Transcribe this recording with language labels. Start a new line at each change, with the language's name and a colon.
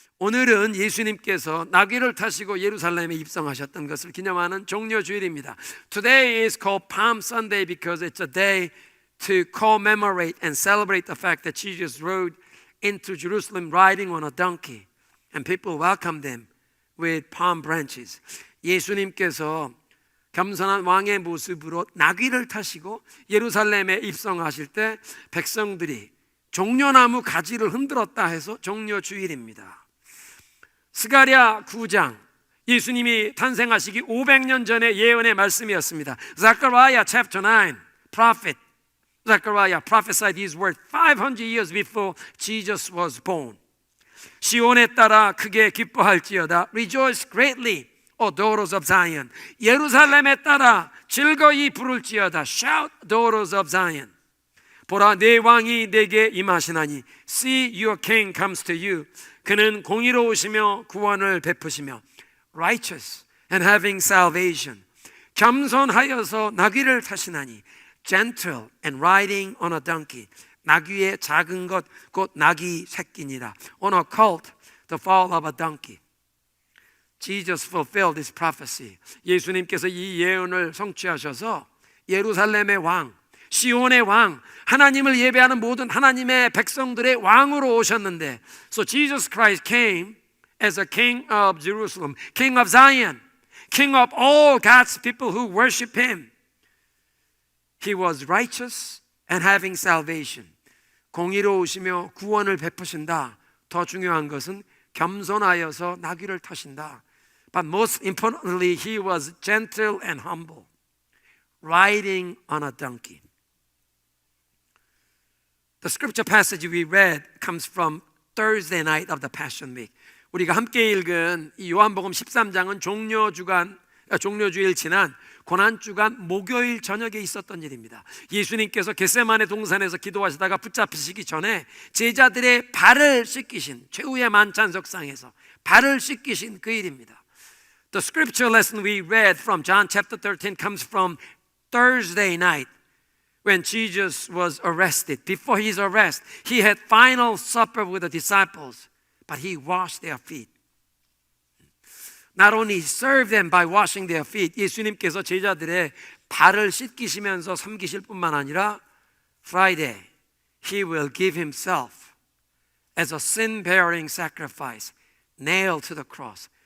Korean: 오늘은 예수님께서 나귀를 타시고 예루살렘에 입성하셨던 것을 기념하는 종려주일입니다.
English: Today is called Palm Sunday because it's a day to commemorate and celebrate the fact that Jesus rode into Jerusalem riding on a donkey and people welcomed him with palm branches.
Korean: 예수님께서 겸손한 왕의 모습으로 나귀를 타시고 예루살렘에 입성하실 때 백성들이 종려나무 가지를 흔들었다 해서 종려주일입니다. 스가랴 9장, 예수님이 탄생하시기 500년 전의 예언의 말씀이었습니다.
English: Zechariah chapter 9, prophet Zechariah prophesied these words 500 years before Jesus was born.
Korean: 시온에 따라 크게 기뻐할지어다.
English: Rejoice greatly, O daughters of Zion.
Korean: 예루살렘에 따라 즐거이 부를지어다.
English: Shout, daughters of Zion.
Korean: 보라, 내 왕이 내게 임하시나니.
English: See, your king comes to you.
Korean: 그는 공의로우시며 구원을 베푸시며
English: righteous and having salvation.
Korean: 겸손하여서 나귀를 타시나니.
English: Gentle and riding on a donkey.
Korean: 나귀의 작은 것 곧 나귀 새끼니라.
English: On a colt, the fall of a donkey. Jesus fulfilled this prophecy.
Korean: 예수님께서 이 예언을 성취하셔서 예루살렘의 왕, 시온의 왕, 하나님을 예배하는 모든 하나님의 백성들의 왕으로 오셨는데,
English: so Jesus Christ came as a king of Jerusalem, king of Zion, king of all God's people who worship him. He was righteous and having salvation.
Korean: 공의로우시며 구원을 베푸신다. 더 중요한 것은 겸손하여서 나귀를 타신다.
English: But most importantly, he was gentle and humble, riding on a donkey. The scripture passage we read comes from Thursday night of the Passion Week.
Korean: 우리가 함께 읽은 이 요한복음 13장은 종려주일 지난 고난주간 목요일 저녁에 있었던 일입니다. 예수님께서 겟세마네 동산에서 기도하시다가 붙잡히시기 전에 제자들의 발을 씻기신, 최후의 만찬석상에서 발을 씻기신 그 일입니다.
English: The scripture lesson we read from John chapter 13 comes from Thursday night when Jesus was arrested. Before his arrest, he had final supper with the disciples, but he washed their feet. Not only served them by washing their feet,
Korean: 예수님께서 제자들의 발을 씻기시면서 섬기실 뿐만 아니라
English: Friday, he will give himself as a sin-bearing sacrifice, nailed to the cross.